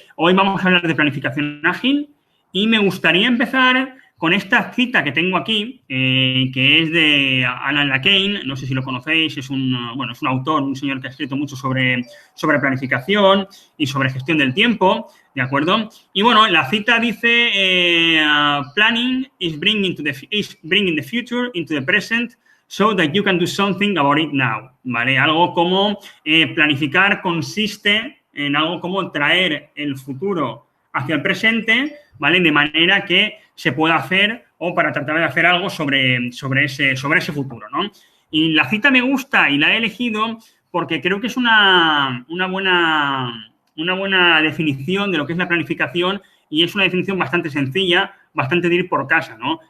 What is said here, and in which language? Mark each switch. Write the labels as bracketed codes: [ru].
[es] Hoy vamos a hablar de planificación ágil y me gustaría empezar con esta cita que tengo aquí, que es de Alan Lacane. No sé si lo conocéis, es un autor, un señor que ha escrito mucho sobre planificación y sobre gestión del tiempo, ¿de acuerdo? Y bueno, la cita dice, [en] planning is bringing the future into the present so that you can do something about it now, [es] ¿vale? Algo como planificar consiste en algo como traer el futuro hacia el presente, ¿vale? De manera que se pueda hacer o para tratar de hacer algo sobre ese futuro, ¿no? Y la cita me gusta y la he elegido porque creo que es una buena definición de lo que es la planificación y es una definición bastante sencilla, bastante de ir por casa, ¿no?